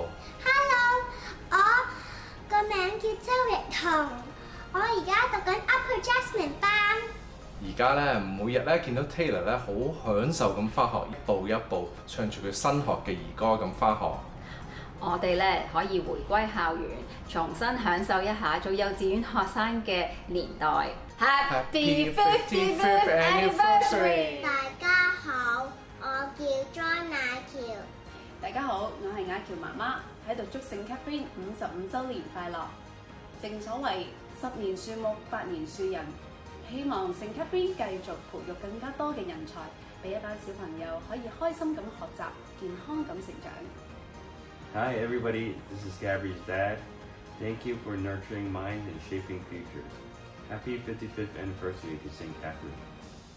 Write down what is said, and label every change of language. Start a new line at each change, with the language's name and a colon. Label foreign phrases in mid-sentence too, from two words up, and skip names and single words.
Cantonese: Hello，我個名叫周奕彤，我而家讀緊 Upper Jasmine 班。而家咧每日咧見到 Taylor 咧好享受咁返學，一步一步唱住佢新學嘅兒歌咁返學。我哋咧可以回歸校園，重新享受一下做幼稚園學生嘅年代。
English: Happy 55th Anniversary！
Cantonese: 大家好，我叫莊雅喬。大家好，我係雅喬媽媽，喺度祝聖 Catherine 55週年快樂。正所謂10年樹木，8年樹人，希望聖 Catherine 繼續培育更加多嘅人才，俾一班小朋友可以開心咁學習，健康咁成長。
English: Hi everybody, this is Gabby's dad. Thank you for nurturing minds and shaping futures. Happy 55th anniversary to St. Catherine.